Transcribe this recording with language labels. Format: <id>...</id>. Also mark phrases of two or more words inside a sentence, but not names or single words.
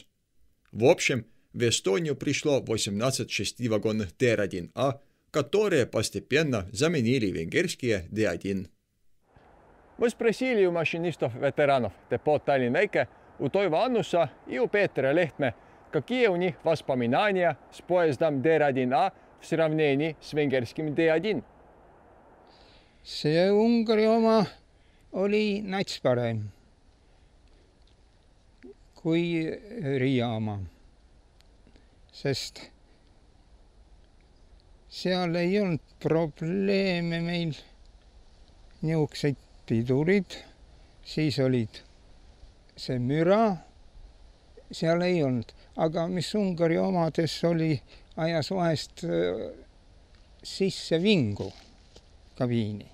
<ru>В общем, в Эстонию пришло 18 6-вагонных DR1А, которые постепенно заменили венгерские D1. Мы спросили у машинистов-ветеранов депо Tallinna-Väike, у Toivo Annusa и у Peeter Lehtme, Какие у них воспоминания с поездом Д1А в сравнении с венгерским Д1?</ru> <et>see Ungari oma oli nats parem kui Riia oma, sest seal ei olnud probleeme meil, niisuguseid pidurid, siis olid see müra, seal ei olnud, aga mis Ungari omades oli, ajas vahest sisse vingu kabiini.</et>